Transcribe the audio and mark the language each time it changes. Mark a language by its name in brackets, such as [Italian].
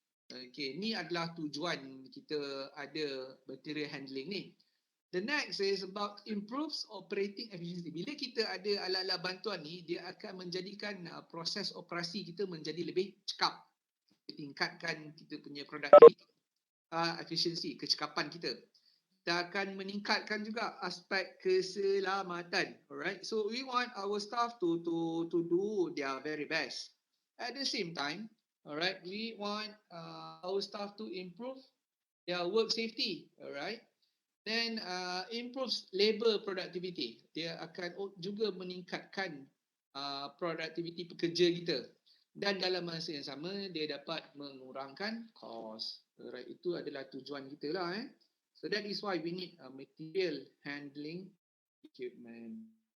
[Malay] Okay, ni adalah tujuan kita ada material handling ni. [English] The next is about improves operating efficiency. [Malay] Bila kita ada alat-alat bantuan ni, dia akan menjadikan proses operasi kita menjadi lebih cekap. Tingkatkan kita punya productivity, efficiency, kecekapan kita. Kita akan meningkatkan juga aspek keselamatan. [English] Alright, so we want our staff to do their very best. At the same time, alright, we want our staff to improve their work safety. Alright. Then improves labor productivity. [Malay] Dia akan juga meningkatkan productivity pekerja kita. Dan dalam masa yang sama, dia dapat mengurangkan kos. Right, itu adalah tujuan kita lah. [English] So that is why we need a material handling equipment.